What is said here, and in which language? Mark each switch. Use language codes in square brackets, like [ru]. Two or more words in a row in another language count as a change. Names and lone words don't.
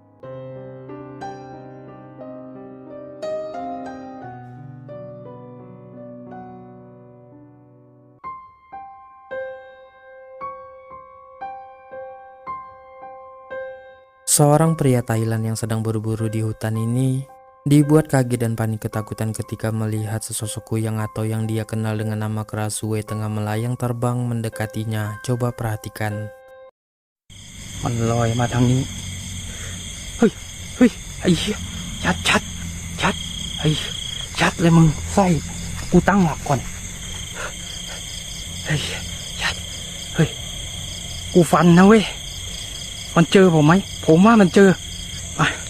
[id] Seorang pria Thailand yang sedang berburu di hutan ini dibuat kaget dan panik ketakutan ketika melihat sesosok kuyang atau yang dia kenal dengan nama Kerasue tengah melayang terbang mendekatinya. Coba perhatikan. [th] มันลอยมาทางนี้เฮ้ยเฮ้ยไอ้เหี้ยชัดชัดชัดไอ้ชัดเลยมึงไส้กูตั้งหลักก่อน ไอ้เหี้ยชัดเฮ้ยกูฟันนะเว้ยมันเจอผมไหมผมว่ามันเจอมา